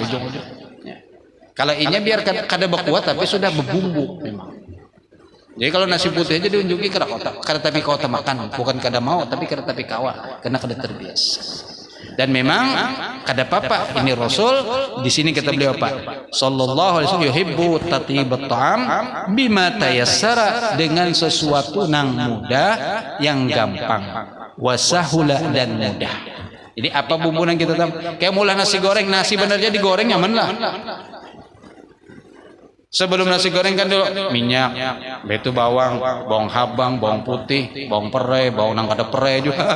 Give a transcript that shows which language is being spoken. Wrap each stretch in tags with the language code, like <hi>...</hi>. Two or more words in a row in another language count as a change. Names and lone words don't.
<bjn>Kalau ini biar kada berkuat, tapi sudah berbumbu memang. Jadi kalau nasi putih aja diunjuki kada tapi kau makan, bukan kada mau, tapi kada tapi kawa, karena kada terbiasa. Dan memang kada apa ini Rasul di sini kata beliau apa?</bjn> <ar>صلى الله عليه وسلم يحب تطييب الطعام بما تيسر,</ar> <bjn>dengan sesuatu nang mudah yang gampang, wasahula dan mudah. Jadi apa bumbu yang kita tahu? Kayak mulah nasi goreng, nasi benernya digoreng nyaman lah. Sebelum nasi goreng kan dulu minyak, itu bawang, bawang habang, bawang putih, bawang perai, bawang nang kada perai juga.</bjn>